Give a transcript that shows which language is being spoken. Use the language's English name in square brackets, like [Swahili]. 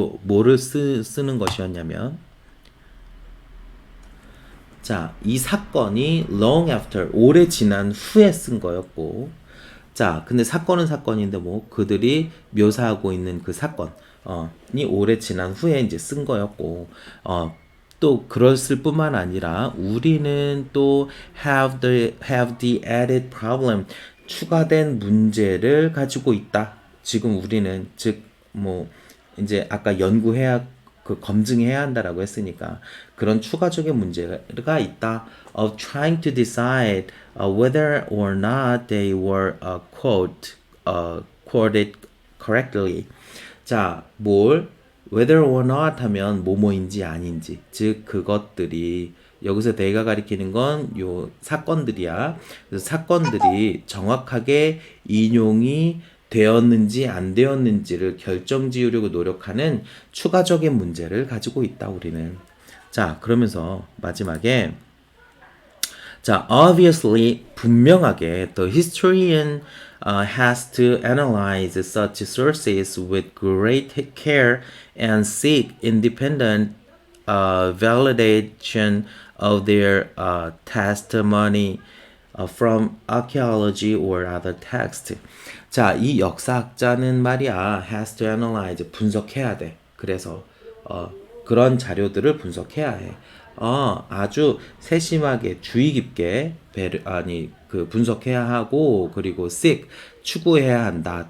[Korean] 뭐를 쓰는 것이었냐면, 자, 이 사건이 [English] long after, [Korean] 오래 지난 후에 쓴 거였고, 자, 근데 사건은 사건인데 뭐, 그들이 묘사하고 있는 그 사건이 오래 지난 후에 이제 쓴 거였고, 또 그랬을 뿐만 아니라 우리는 또 [English] have the added problem [Korean] 추가된 문제를 가지고 있다. 지금 우리는 즉 뭐 이제 아까 연구해야 그 검증해야 한다라고 했으니까 그런 추가적인 문제가 있다. [English] Of trying to decide whether or not they were quoted correctly. [Korean] 자, whether or not 하면 뭐뭐인지 아닌지 즉 그것들이 여기서 내가 가리키는 건 요 사건들이야. 그래서 사건들이 정확하게 인용이 되었는지 안 되었는지를 결정 지으려고 노력하는 추가적인 문제를 가지고 있다 우리는. 자, 그러면서 마지막에 자, [English] obviously [Korean] 분명하게 [English] the historian has to analyze such sources with great care and seek independent validation of their testimony from archaeology or other text. [Korean] 자, 이 역사학자는 말이야 [English] has to analyze [Korean] 분석해야 돼. 그래서 그런 자료들을 분석해야 해. 아주 세심하게 주의 깊게 그 분석해야 하고 그리고 seek 추구해야 한다.